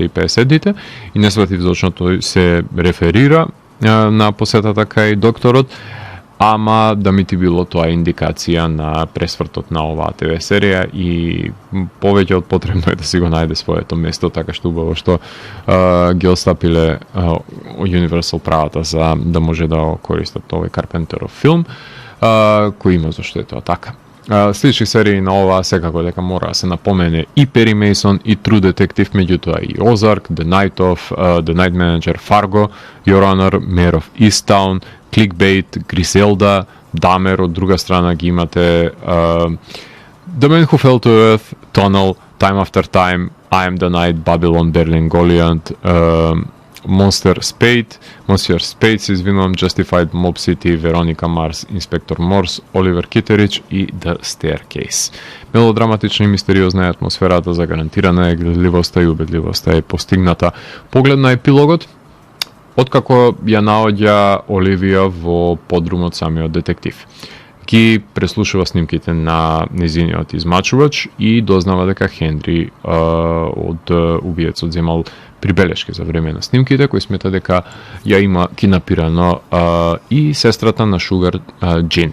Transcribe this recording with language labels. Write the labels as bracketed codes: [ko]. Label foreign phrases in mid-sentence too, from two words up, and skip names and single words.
[mk] и 50-тите и не сватив зашто тој се реферира на посетата кај докторот, ама да ми ти било тоа индикација на пресвртот на оваа ТВ серија и повеќе од потребно е да си го најде своето место, така што убаво што ги остапиле Universal правата за да може да користат овој Карпентеров филм, кој има зашто е тоа така. Слични серии на оваа секако дека мора да се напомене и Перри Мейсон и True Detective, меѓутоа и Ozark, The Night Of, The Night Manager, Fargo, Your Honor, Mayor of Easttown, Clickbait, Griselda, Dahmer, од друга страна ги имате The Man Who Fell to Earth, Tunnel, Time After Time, I Am the Night, Babylon, Berlin, Goliath, Monsieur Spade, извинувам, Justified, Mob City, Veronica Mars, Inspector Morse, Oliver Kitteridge и The Staircase. Мелодраматична и мистериозна е атмосферата, загарантирана е гледливоста и убедливоста е постигната. Поглед на епилогот, откако ја наоѓа Оливија во подрумот самиот детектив. Ги преслушува снимките на незиниот измачувач и дознава дека Хенри од убиецот земал прибелешки за време на снимките, кој смета дека ја има кинапирано и сестрата на Шугар, Джин.